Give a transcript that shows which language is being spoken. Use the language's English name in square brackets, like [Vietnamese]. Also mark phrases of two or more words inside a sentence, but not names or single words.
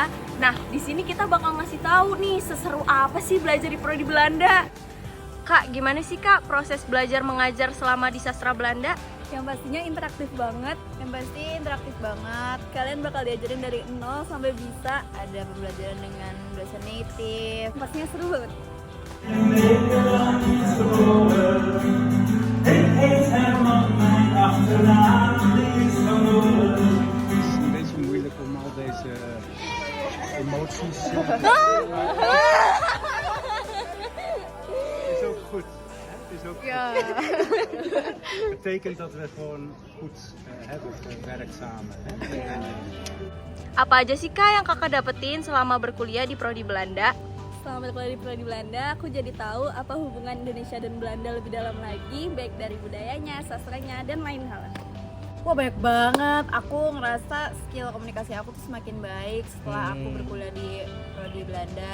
[Indonesian] Nah, di sini kita bakal ngasih tahu nih seseru apa sih belajar di Prodi Belanda. Kak, gimana sih kak proses belajar mengajar selama di sastra Belanda? Yang pastinya interaktif banget, Kalian bakal diajarin dari nol sampai bisa. Ada pembelajaran dengan dosen native. Pastinya seru banget. [Dutch] Het is een beetje moeilijk om al deze emoties. Is ook goed. Hè? Is ook goed. Betekent dat we gewoon goed hebben gewerkt samen. Hè? [Indonesian] Apa aja sih kak yang kakak dapetin selama berkuliah di Prodi Belanda? Selama berkuliah di Prodi Belanda, aku jadi tahu apa hubungan Indonesia dan Belanda lebih dalam lagi, baik dari budayanya, sastranya, dan lain hal. Wah, banyak banget. Aku ngerasa skill komunikasi aku tuh semakin baik setelah aku berkuliah di Prodi Belanda.